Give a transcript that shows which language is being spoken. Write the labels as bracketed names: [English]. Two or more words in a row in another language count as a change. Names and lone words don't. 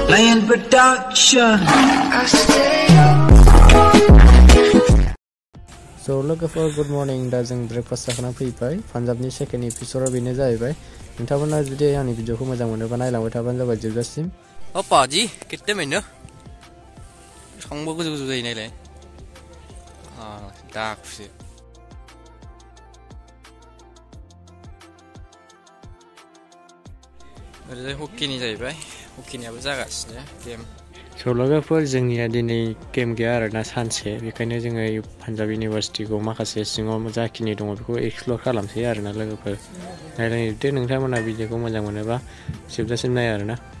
[English] in production. [Bodo] So लोगोफोर [English] good morning [Bodo] दा जों ब्रेकफास्ट जाखाना फैबाय पान्जाबनि सेकेन्ड एपिसोडआ बेनो जाहैबाय नोंथांमोना जुदि आंनि भिडिअखौ मोजां मोनोबा नायलांबाय थाबानो जाबाय जोबजासिम [Hindi] पाजी कितने महीने [Bodo] संबो गोजौ गोजौ जायो नायलाय दाखुसो ओरैजाय हकिनि जाहैबाय हकिनियाबो जागासिनो गेम स' लोगोफोर जोंनिया दिनै गेम गैया आरोना सानसे बेखायनो जोङो पान्जाब इउनिभारसिटिखौ माखासे सिङाव जाखिनि दङ बेखौ एक्सप्लर खालामसै आरोना लोगोफोर नायलांदो नोंथांमोना भिडिअखौ मोजां मोनोबा जोबजासिम नाय आरोना